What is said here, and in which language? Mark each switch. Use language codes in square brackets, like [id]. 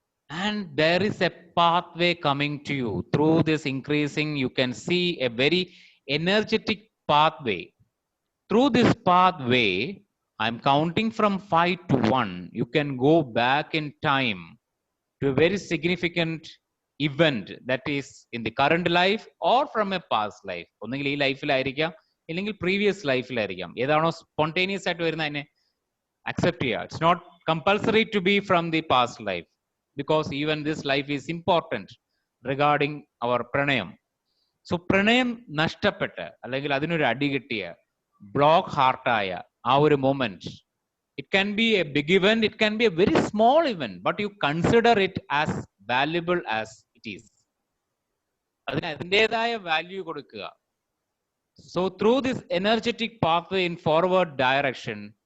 [en] And there is a pathway coming to you. Through this increasing, you can see a very energetic pathway. Through this pathway, I'm counting from 5 to 1. You can go back in time to a very significant event that is in the current life or from a past life. [ml] ഒന്നുകിൽ ഈ ലൈഫിലായിരിക്കാം, അല്ലെങ്കിൽ previous ലൈഫിലായിരിക്കാം. ഏതാണോ spontaneous ആയിട്ട് വരുന്ന അതിനെ accept ചെയ്യുക. [en] It's not compulsory to be from the past life, because even this life is important regarding our pranayam. So [ml] പ്രണയം നഷ്ടപ്പെട്ട് അല്ലെങ്കിൽ അതിനൊരു അടി കിട്ടിയ ബ്ലോക്ക് ഹാർട്ടായ ആ ഒരു moment, [en] it can be a big event, it can be a very small event, but you consider it as valuable as it is. [ml] അതിന് അതിൻ്റെതായ വാല്യൂ കൊടുക്കുക. [en] So through this energetic pathway in forward direction,